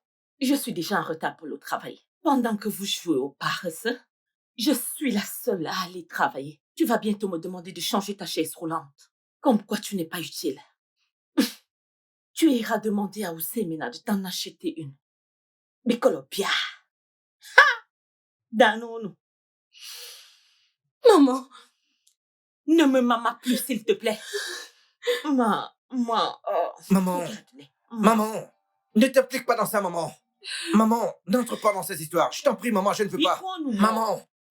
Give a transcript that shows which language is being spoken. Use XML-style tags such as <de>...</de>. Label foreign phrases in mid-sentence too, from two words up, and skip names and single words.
<fr>Je suis déjà en retard pour le travail. Pendant que vous jouez au paresseux, je suis la seule à aller travailler. Tu vas bientôt me demander de changer ta chaise roulante. Comme quoi tu n'es pas utile. Tu iras demander à Ozemena de t'en acheter une. Bikolopia. Ha! Danono. Maman, Ne me mama plus, s'il te plaît. Maman. Regarde-les. Maman. Ne t'implique pas dans ça, maman. Maman, n'entre pas dans ces histoires. Je t'en prie, maman, je ne veux pas. Maman.</fr>